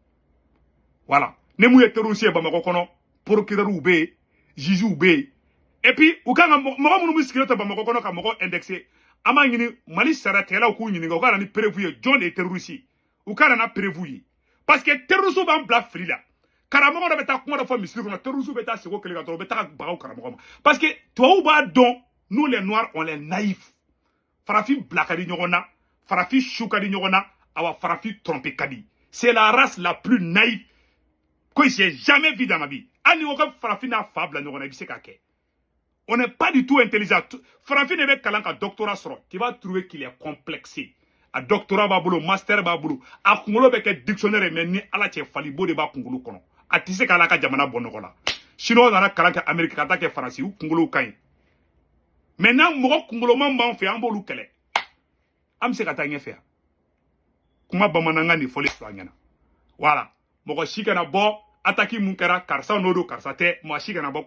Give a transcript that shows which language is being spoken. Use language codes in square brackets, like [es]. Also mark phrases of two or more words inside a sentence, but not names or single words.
[bm] voilà ne mu ye terroriste ye Bamakɔ kɔnɔ procureur bɛ yen juge bɛ yen [fr] et puis [bm] u kan ka mɔgɔ minnu bɛ sigilen to Bamakɔ kɔnɔ ka mɔgɔ indexer an b'a ɲini Mali saratigɛlaw k'u ɲininka u ka na ni preuve ye jɔn de ye terroriste u ka na na preuve ye [fr] parce que [bm] terroriste b'an bila fili la karamɔgɔ dɔ bɛ taa kuma dɔ fɔ misiri kɔnɔ terroriste bɛ taa sigi o kelen kan dɔrɔn u bɛ taa bagaw karamɔgɔ ma [fr] parce que [bm] tubabuw b'a dɔn [fr] nous les noirs on les naïfs [bm] farafin bila ka di ɲɔgɔn na farafin su ka di ɲɔgɔn na awa farafin tromper ka di [fr] c'est la race la plus naïve que j'ai jamais vu dans ma vie [bm] hali ni ko farafin n'a fa bila ɲɔgɔn na i bɛ se k'a kɛ [fr] on n'est pas du tout intelligent [bm] farafin de bɛ kalan ka doctorat sɔrɔ [fr] tu vas trouver qu'il est complexé [bm] a doctorat b'a bolo master b'a bolo a kunkolo bɛ kɛ dictionnaire mais ni Ala cɛ falibo de b'a kunkolo kɔnɔ a tɛ se k'ala ka jamana bɔ nɔgɔ la chinois nana kalan kɛ Amérique ka taa kɛ Faransi u kunkolo ka ɲi maintenant mɔgɔ kunkoloman b'an fɛ an b'olu kɛlɛ an bɛ se ka taa ɲɛfɛ yan kuma bamanankan de fɔli fila ɲɛna voilà mɔgɔ si kana bɔ attaque mun kɛra karisa n'o don karisa tɛ mɔgɔ si kana bɔ